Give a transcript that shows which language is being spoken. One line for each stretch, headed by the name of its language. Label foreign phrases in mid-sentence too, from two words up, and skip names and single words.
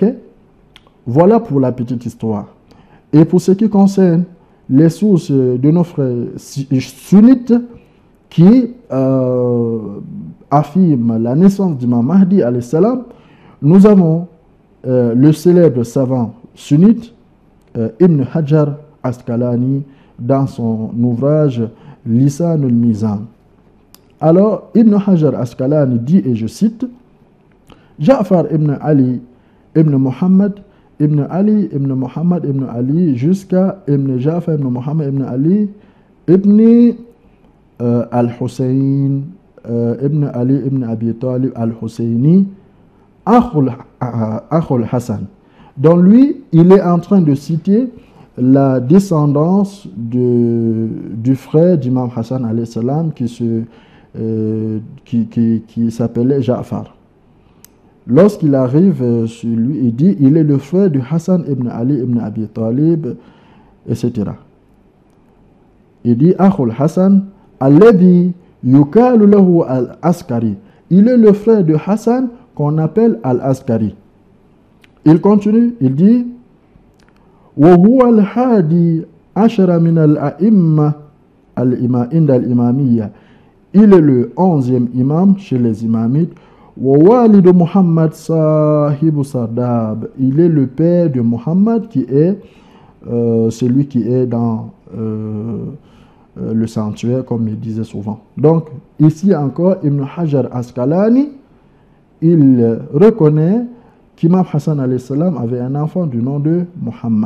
French: Voilà pour la petite histoire. Et pour ce qui concerne les sources de nos frères sunnites qui affirment la naissance d'Imam Mahdi
Arabic: عليه السلام,
French: nous avons le célèbre savant sunnite Ibn Hajar Asqalani dans son ouvrage Lisan al-Mizan. Alors, Ibn Hajar Asqalani dit, et je cite, Ja'far ibn Ali ibn Muhammad Ibn Ali, Ibn Muhammad, Ibn Ali, jusqu'à Ibn Jafar, Ibn Muhammad, Ibn Ali, Ibn al-Hussein, Ibn Ali, Ibn Abi Talib al-Husseini, Akhul Hassan. Dans lui, il est en train de citer la descendance du frère d'Imam Hassan
Arabic: عليه السلام
French: qui s'appelait Ja'far. Lorsqu'il arrive sur lui, il dit il est le frère de Hassan ibn Ali ibn Abi Talib, etc. Il dit
Arabic: أخو الحسن الذي يقال له العسكري.
French: Il est le frère de Hassan qu'on appelle al-Askari. Il continue, il dit
Arabic: وهو الحادي عشر من الأئمة عند الإمامية.
French: Il est le 11e imam chez les imamites.
Arabic: ووالد محمد صاحب Sardab.
French: Il est le père de Muhammad qui est celui qui est dans le sanctuaire, comme il disait souvent. Donc, ici encore, Ibn Hajar Asqalani, il reconnaît qu'Imam Hassan
Arabic: عليه السلام
French: avait un enfant du nom de Muhammad.